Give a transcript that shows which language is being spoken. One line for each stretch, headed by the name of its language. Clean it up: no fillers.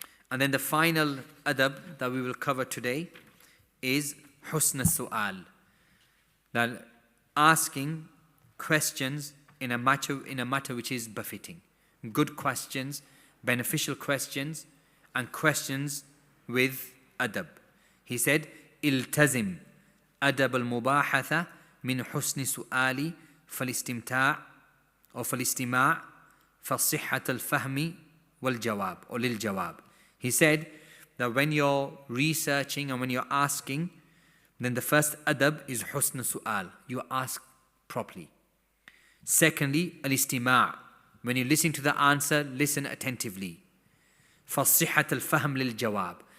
English: And then the final adab that we will cover today is husn al-su'al, that asking questions in a matter which is befitting. Good questions, beneficial questions, and questions with adab. He said,
Arabic: التزم أدب المباحثة من حسن سؤالي فالاستمتاع أو فالاستماع فصحة الفهم والجواب
English: or
Arabic: للجواب.
English: He said that when you're researching and when you're asking, then the first adab is
Arabic: حسن سؤال.
English: You ask properly. Secondly, الاستماع. When you listen to the answer, listen attentively.
Arabic: فصحة الفهم للجواب.